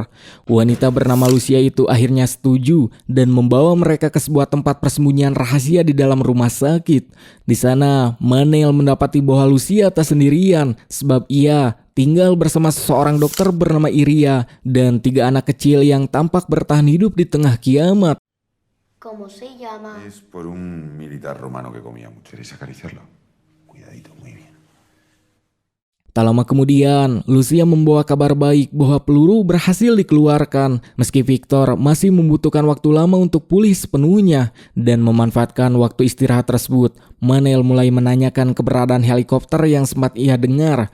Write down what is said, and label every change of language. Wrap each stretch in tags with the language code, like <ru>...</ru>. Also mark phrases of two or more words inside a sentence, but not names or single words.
<id>Wanita bernama Lucia itu akhirnya setuju dan membawa mereka ke sebuah tempat persembunyian rahasia di dalam rumah sakit. Di sana Manel mendapati bahwa Lucia tak sendirian, sebab ia tinggal bersama seseorang dokter bernama Iria dan 3 anak kecil yang tampak bertahan hidup di tengah kiamat.</id> <es>¿Cómo se llama? Es por un militar romano que comía mucho. ¿Queréis acariciarlo? Cuidadito, muy bien.</es> <id>Tak lama kemudian, Lucia membawa kabar baik bahwa peluru berhasil dikeluarkan, meski Victor masih membutuhkan waktu lama untuk pulih sepenuhnya. Dan memanfaatkan waktu istirahat tersebut, Manel mulai menanyakan keberadaan helikopter yang sempat ia dengar.</id>